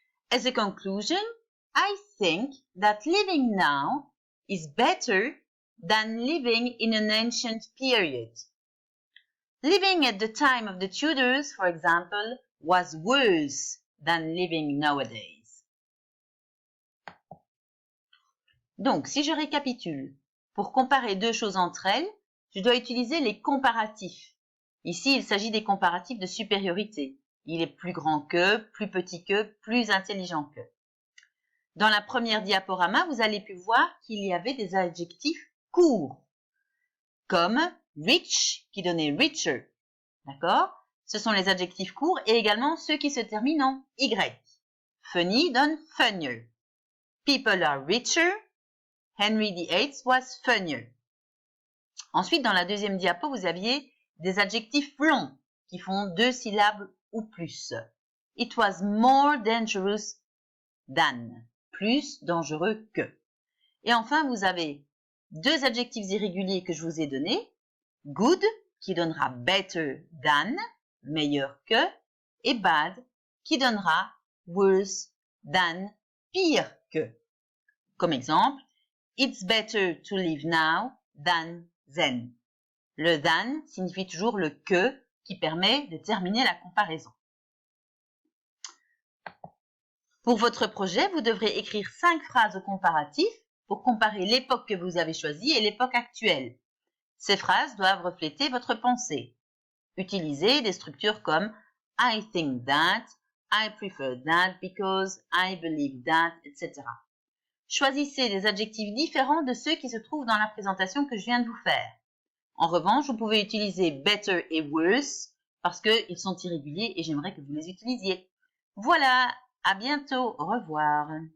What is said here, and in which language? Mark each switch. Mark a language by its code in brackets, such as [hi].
[en] As a conclusion, I think that living now is better than living in an ancient period. Living at the time of the Tudors, for example, was worse than living nowadays. [fr] Donc, si je récapitule, pour comparer deux choses entre elles, je dois utiliser les comparatifs. Ici, il s'agit des comparatifs de supériorité. Il est plus grand que, plus petit que, plus intelligent que. Dans la première diaporama, vous allez pu voir qu'il y avait des adjectifs courts, comme rich qui donnait richer. D'accord? Ce sont les adjectifs courts et également ceux qui se terminent en y. [en] Funny [fr] donne [en] funnier. People are richer. Henry VIII was funnier. [fr] Ensuite, dans la deuxième diapo, vous aviez des adjectifs longs qui font 2 syllabes ou plus. [en] It was more dangerous than. [fr] Plus dangereux que. Et enfin, vous avez 2 adjectifs irréguliers que je vous ai donnés. Good, qui donnera [en] better than, [fr] meilleur que. Et bad, qui donnera [en] worse than, [fr] pire que. Comme exemple, [en] it's better to live now than then. [fr] Le than signifie toujours le que qui permet de terminer la comparaison. Pour votre projet, vous devrez écrire 5 phrases au comparatif pour comparer l'époque que vous avez choisie et l'époque actuelle. Ces phrases doivent refléter votre pensée. Utilisez des structures comme [en] I think that, I prefer that because I believe that, [fr] etc. Choisissez des adjectifs différents de ceux qui se trouvent dans la présentation que je viens de vous faire. En revanche, vous pouvez utiliser better et worse parce qu'ils sont irréguliers et j'aimerais que vous les utilisiez. Voilà, à bientôt, au revoir.